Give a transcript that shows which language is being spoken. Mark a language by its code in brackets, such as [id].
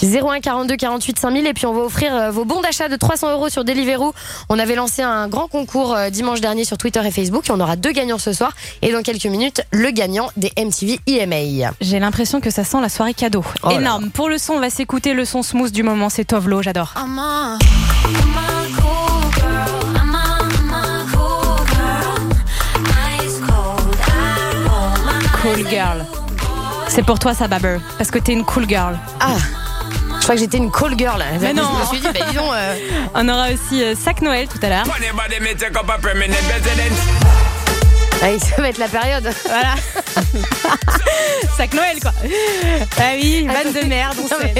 [fr] 01 42 48 5000 et puis on va offrir vos bons d'achat de 300€ sur Deliveroo. On avait lancé un grand concours dimanche dernier sur Twitter et Facebook et on aura deux gagnants ce soir. Et dans quelques minutes, le gagnant des MTV EMA. J'ai l'impression que ça sent la soirée cadeau. Oh énorme. Là. Pour le son, on va s'écouter le son smooth du moment, c'est Tovlo, j'adore. [en] I'm a cool girl, ice cold, I roll my girl. [fr] C'est pour toi ça, Babber, parce que t'es une cool girl. Ah, je crois que j'étais une cool girl. Mais non. Je me suis dit, bah, disons, On aura aussi Sac Noël tout à l'heure. Ouais, ça va être la période. Voilà. Sac Noël, quoi. Ah oui, vanne de merde. Non,